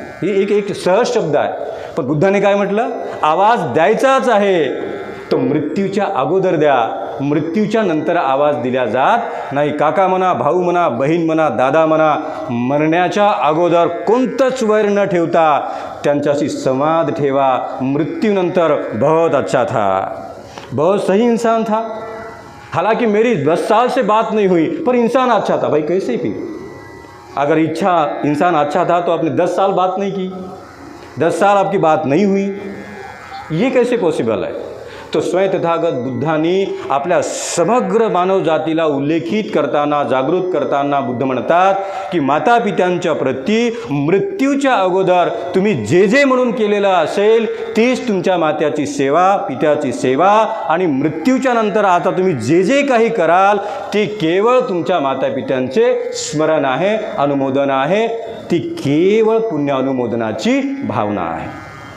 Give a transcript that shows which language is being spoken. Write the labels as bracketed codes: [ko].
[mr] हे एक सहज शब्द आहे. पण बुद्धाने काय म्हटलं, आवाज द्यायचाच आहे तो मृत्यूच्या अगोदर द्या, मृत्यूच्या नंतर आवाज दिला जात नाही. काका म्हणा, भाऊ म्हणा, बहीण म्हणा, दादा म्हणा, मरण्याच्या अगोदर कोणतंच वैर न ठेवता त्यांच्याशी संवाद ठेवा. मृत्यूनंतर [hi] बहुत अच्छा था, बहुत सही इंसान था, हालांकि मेरी 10 साल से बात नहीं हुई, पर इंसान अच्छा था। भाई कैसे फिर? अगर इंसान अच्छा था तो आपने 10 साल बात नहीं की, 10 साल आपकी बात नहीं हुई, ये कैसे पॉसिबल है? [mr] तो स्वयं तथागत बुद्धांनी आपल्या समग्र मानव जातीला उल्लेखित करताना, जागृत करताना बुद्ध म्हणतात की माता पित्यांच्या प्रती मृत्यूच्या अगोदर तुम्ही जे जे म्हणून केलेलं असेल तीच तुमच्या मात्याची सेवा, पित्याची सेवा, आणि मृत्यूच्या नंतर आता तुम्ही जे जे काही कराल ते केवळ तुमच्या माता पित्यांचे स्मरण आहे, अनुमोदन आहे, ती केवळ पुण्य अनुमोदनाची भावना आहे।